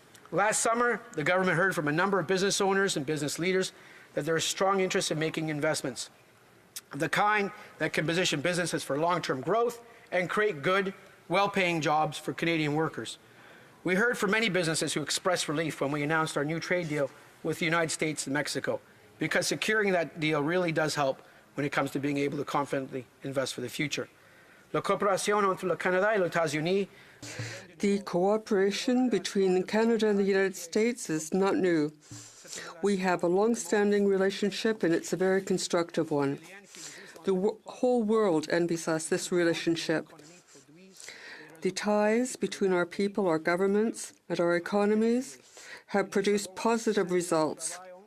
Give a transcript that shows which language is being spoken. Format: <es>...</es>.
<en>Last summer, the government heard from a number of business owners and business leaders that there is strong interest in making investments of the kind that can position businesses for long-term growth and create good, well-paying jobs for Canadian workers. We heard from many businesses who expressed relief when we announced our new trade deal with the United States and Mexico, because securing that deal really does help when it comes to being able to confidently invest for the future.</en> <fr>La coopération entre le Canada et les États-Unis.</fr> <en>The cooperation between Canada and the United States is not new. We have a long-standing relationship, and it's a very constructive one. The whole world envies us this relationship. The ties between our people, our governments, and our economies have produced positive results.</en>